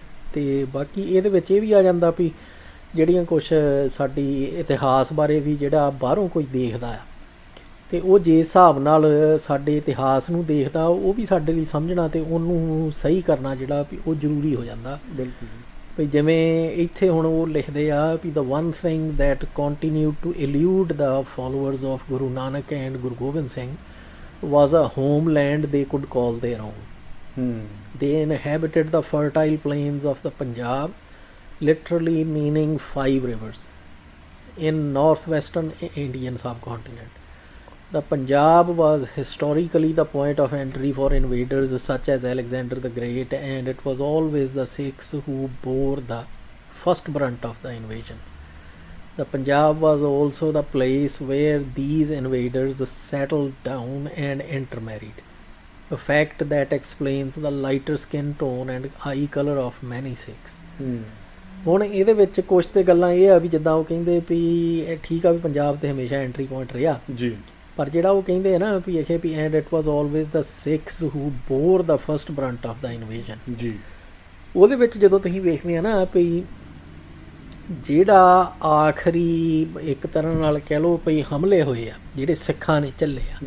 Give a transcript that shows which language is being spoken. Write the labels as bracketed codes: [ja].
[pa] ਅਤੇ ਬਾਕੀ ਇਹਦੇ ਵਿੱਚ ਇਹ ਵੀ ਆ ਜਾਂਦਾ ਵੀ ਜਿਹੜੀਆਂ ਕੁਛ ਸਾਡੀ ਇਤਿਹਾਸ ਬਾਰੇ ਵੀ ਜਿਹੜਾ ਬਾਹਰੋਂ ਕੋਈ ਦੇਖਦਾ ਆ ਅਤੇ ਉਹ ਜਿਸ ਹਿਸਾਬ ਨਾਲ ਸਾਡੇ ਇਤਿਹਾਸ ਨੂੰ ਦੇਖਦਾ ਉਹ ਵੀ ਸਾਡੇ ਲਈ ਸਮਝਣਾ ਅਤੇ ਉਹਨੂੰ ਸਹੀ ਕਰਨਾ ਜਿਹੜਾ ਵੀ ਉਹ ਜ਼ਰੂਰੀ ਹੋ ਜਾਂਦਾ। ਬਿਲਕੁਲ। ਵੀ ਜਿਵੇਂ ਇੱਥੇ ਹੁਣ ਉਹ ਲਿਖਦੇ ਆ ਵੀ [en] the one thing that continued to elude the followers of Guru Nanak and Guru Gobind Singh was a homeland they could call their own. They inhabited the fertile plains of the Punjab, literally meaning 5 rivers, in northwestern Indian subcontinent. The Punjab was historically the point of entry for invaders such as Alexander the Great, and it was always the Sikhs who bore the first brunt of the invasion. The Punjab was also the place where these invaders settled down and intermarried, a fact that explains the lighter skin tone and eye color of many Sikhs. [pa] ਹੁਣ ਇਹਦੇ ਵਿੱਚ ਕੁਛ ਤੇ ਗੱਲਾਂ ਇਹ ਆ ਵੀ ਜਿੱਦਾਂ ਉਹ ਕਹਿੰਦੇ ਵੀ ਇਹ ਠੀਕ ਆ ਵੀ ਪੰਜਾਬ ਤੇ ਹਮੇਸ਼ਾ ਐਂਟਰੀ ਪੁਆਇੰਟ ਰਿਹਾ ਜੀ, ਪਰ ਜਿਹੜਾ ਉਹ ਕਹਿੰਦੇ ਆ ਨਾ ਵੀ ਇਹ ਵੀ [en] And it was always the Sikhs who bore the first brunt of the invasion. [pa] ਜੀ। ਉਹਦੇ ਵਿੱਚ ਜਦੋਂ ਤੁਸੀਂ ਵੇਖਦੇ ਆ ਨਾ ਵੀ ਜਿਹੜਾ ਆਖਰੀ ਇੱਕ ਤਰ੍ਹਾਂ ਨਾਲ ਕਹਿ ਲਓ ਵੀ ਹਮਲੇ ਹੋਏ ਆ ਜਿਹੜੇ ਸਿੱਖਾਂ ਨੇ ਝੱਲੇ ਆ,